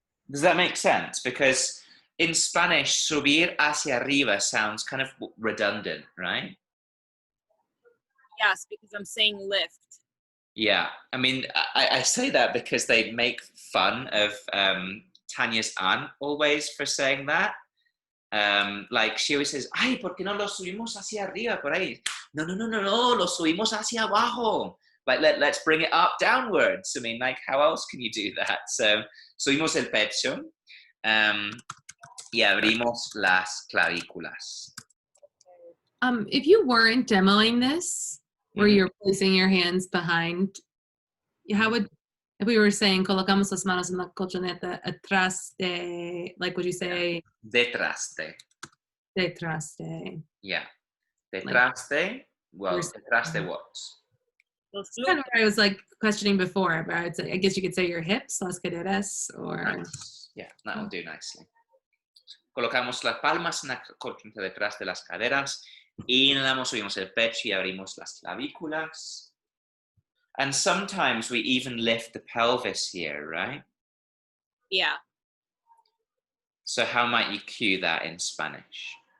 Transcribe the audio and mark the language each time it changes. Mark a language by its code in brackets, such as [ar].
[en] Does that make sense? Because in Spanish, [es] subir hacia arriba [en] sounds kind of redundant, right? Yes, because I'm saying lift. Yeah, I mean, I say that because they make fun of Tanya's aunt always for saying that. Like she always says, [es] ay, ¿por qué no lo subimos hacia arriba por ahí? No, lo subimos hacia abajo. [en] Like, let's bring it up downwards. I mean, like, how else can you do that? [es] So, subimos el pecho y abrimos las clavículas. [en] If you weren't demoing this, where you're placing your hands behind, how would if we were saying [es] colocamos las manos en la colchoneta atrás de, [en] like would you say [es] Detrás de. detrás de? [en] Yeah. [es] Detrás de. [en] Well, We're- [es] detrás de what? Los [en] Kind of what I was like questioning before, but I'd say, I guess you could say your hips, [es] las caderas, [en] or Nice. Yeah, that will do nicely. [es] Colocamos las palmas en la colchoneta detrás de las caderas. Inhalamos, subimos el pecho y abrimos las clavículas. [en] And sometimes we even lift the pelvis here, right? Yeah. So how might you cue that in Spanish?